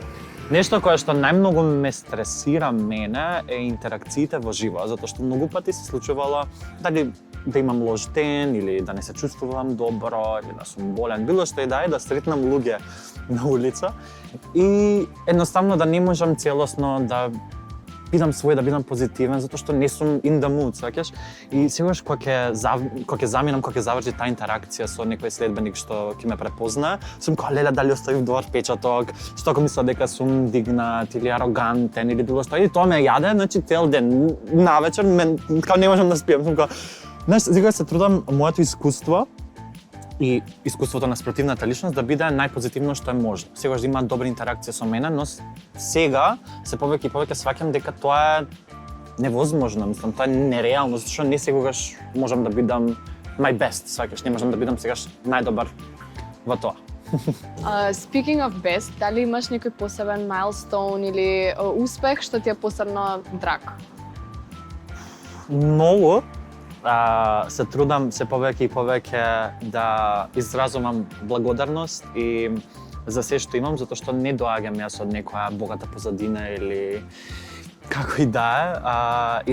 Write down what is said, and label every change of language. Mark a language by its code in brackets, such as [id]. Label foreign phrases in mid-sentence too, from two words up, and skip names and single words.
[mk] Нешто кое што најмногу ме стресира мене е интеракциите во живо, затоа што многу пати се случувало дали да имам лош ден или да не се чувствувам добро или да сум болен, било што и да е, да сретнам луѓе на улица и едноставно да не можам целосно да бидам свој, да бидам позитивен, затоа што не сум [en] in the mood, [mk] сваќаш? И сегаш кога ќе заминам, кога ќе заврши таа интеракција со некој следбеник што ќе ме препознае, сум као леле дали оставив добар печаток, што ако мисла дека сум дигнат или арогантен или било што, и тоа ме јаде, значи цел ден, навечер као не можам да спием, сум као, знаеш, сега се трудам моето искуство и искуството на спортивната личност да биде најпозитивно што е можно. Сегаш да има добра интеракција со мене, но сега се повеќе и повеќе сваќам дека тоа е невозможно, мислам, тоа е нереално, затоа што не секогаш можам да бидам [en] my best, [mk] сваќаш, не можам да бидам сегаш најдобар во тоа. [en] Speaking of best, [mk] дали имаш некој посебен milestone или успех што ти е посебно драг? Многу. Се трудам се повеќе и повеќе да изразувам благодарност и за се што имам, затоа што не доаѓам јас од некоја богата позадина или како и да е.